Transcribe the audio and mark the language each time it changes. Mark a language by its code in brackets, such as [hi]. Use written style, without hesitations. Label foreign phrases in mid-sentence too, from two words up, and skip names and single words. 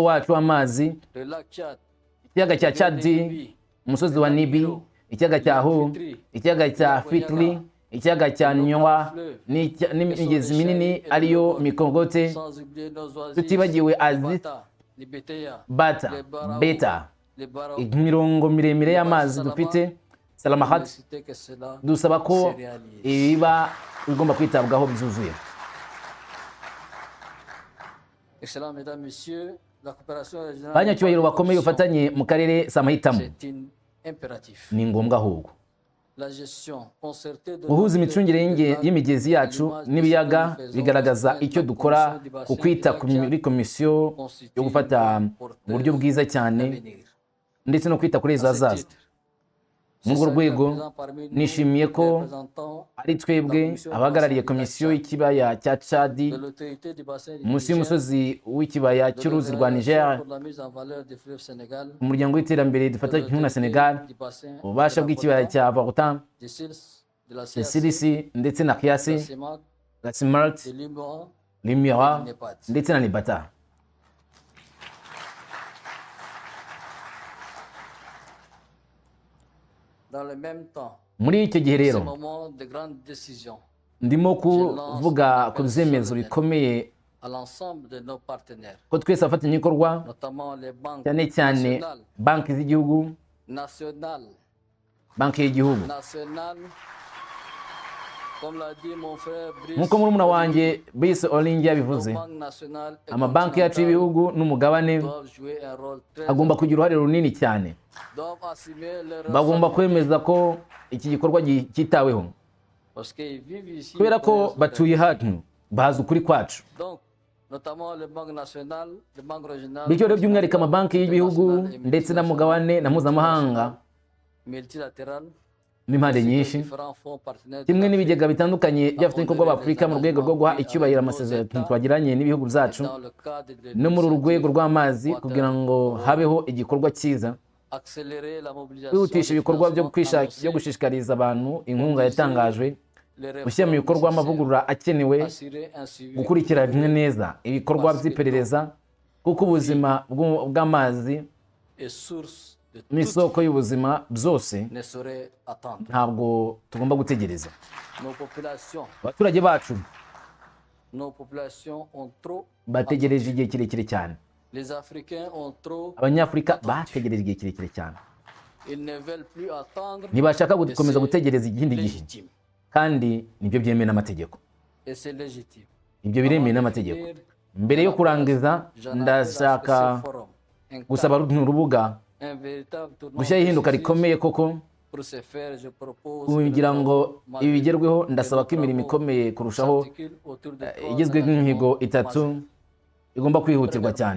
[rw] wacu w'amazi, ikiyaga cya Chadi, umusozi wa Nibi, ikiyaga cya Hu, ikiyaga cya Fitri, ikiyaga cya Nywa n'imigezi minini ariyo Mikongote, tutibagiwe Azit, Bata, Beta, imirongo miremire y'amazi dufite, Salamahat. Dusaba ko ibiba bigomba kwitabwaho byuzuye. [fr] la coopération régionale [rw] banyacyubahiro bakomeye ubufatanye mu karere si amahitamo, [fr] c'est un impératif. [rw] ni ngombwa ahubwo. [fr] La gestion concertée de [rw] guhuza [fr] notre [rw] imicungire [fr] territoire [rw] y'imigezi yacu [fr] à l'image de [rw] n'ibiyaga [fr] ce que nous faisons [rw] bigaragaza [fr] avec [rw] icyo [fr] la [rw] dukora [fr] Commission du bassin [rw] ku kwita [fr] du lac [rw] muri komisiyo yo gufata uburyo bwiza cyane [fr] d'avenir. [rw] ndetse no kwita kuri ejo [fr] À ce [rw] hazaza. [fr] titre, [rw] muri urwo [fr] c'est [rw] rwego [fr] présent parmi nous [rw] nishimiye ko [fr] représentants [rw] ari twebwe abahagarariye komisiyo y'ikibaya cya Chadi [fr] de l'autorité du bassin du [rw] munsi [fr] Niger, [rw] y'umusozi w'ikibaya [fr] de [rw] cy'uruzi rwa [fr] l'Organisation [rw] Niger, [fr] pour la mise en valeur du fleuve Sénégal, [rw] umuryango w'iterambere [fr] de [rw] dufata kimwe na [fr] l'autorité [rw] Senegal, [fr] du bassin [rw] ububasha [fr] de la [rw] bw'ikibaya [fr] Volta, [rw] cya Vortan, [fr] du SILS, de la de CAC, [rw] Silisi ndetse na [fr] de la [rw] Kiasi, [fr] CEMAC, la Smart, de l'UMOA, [rw] Limira [fr] et du NEPAD. [rw] ndetse na Nibata. [fr] Dans le même temps, [rw] Muri icyo gihe [fr] ce [rw] rero [fr] moment de grande décision [rw] ndimo kuvuga ku byemezo bikomeye [fr] à l'ensemble de nos partenaires, [rw] ko twese abafatanyabikorwa [fr] notamment les banques [rw] cyane cyane [fr] nationales, [rw] banki z'igihugu, banki y'igihugu, [fr] comme l'a dit mon frère Brice, [rw] nk'uko murumuna wanjye Brice Olingi yabivuze, [fr] nos banques nationales et [rw] amabanki yacu y'ibihugu n'umugabane [fr] doivent jouer un rôle très [rw] agomba kugira uruhare runini cyane. [fr] doivent assumer leur [rw] Bagomba [fr] responsabilité, [rw] kwemeza ko iki gikorwa cyitaweho [fr] parce qu'ils vivent ici [rw] kubera ko [fr] pour les [rw] batuye [fr] autres. [rw] hano bazi ukuri kwacu. [fr] Donc, notamment les banques nationales, les banques régionales, [rw] Bityo rero by'umwihariko amabanki y'ibihugu [fr] internationales et [rw] ndetse n'amugabane na mpuzamahanga [fr] multilatérales, [rw] n'impande [fr] ainsi que [rw] nyinshi, [fr] différents fonds partenaires de [rw] kimwe [fr] l'Afrique, [rw] n'ibigega bitandukanye by'abafatanyabikorwa b'Afurika mu rwego rwo guha icyubahiro amasezerano twagiranye n'ibihugu byacu [fr] dans le cadre de [rw] no muri uru rwego [fr] l'initiative [rw] rw'amazi kugira ngo habeho igikorwa cyiza, [fr] accélérer la mobilisation [rw] kwihutisha [fr] des [rw] ibikorwa byo [fr] financements [rw] byo gushishikariza abantu inkunga yatangajwe, [fr] les [rw] gushyira mu [fr] réformes [rw] bikorwa amavugurura akenewe, [fr] assurer un suivi [rw] gukurikirana neza ibikorwa by'iperereza, kuko ubuzima bw'amazi [fr] et source de toute [rw] n'isoko y'ubuzima byose [fr] ne saurait attendre. [rw] ntabwo tugomba gutegereza. [fr] Nos populations [rw] Abaturage bacu [fr] ont trop, [rw] bategereje igihe kirekire cyane, [fr] les Africains ont trop, [rw] abanyafurika bategereje igihe kirekire cyane, [fr] ils ne veulent plus attendre [rw] ntibashaka [fr] et [rw] gukomeza [fr] c'est [rw] gutegereza ikindi gihe, [fr] légitime. [rw] kandi nibyo byemewe n'amategeko. [fr] Et c'est légitime. [rw] Ibyo biremewe n'amategeko. Mbere yo kurangiza ndashaka gusaba runo rubuga gushyiraho ihinduka rikomeye koko kugira ngo ibi bigerweho. Ndasaba ko imirimo ikomeye kurushaho igizwe n'imihigo itatu igomba kwihutirwa cyane.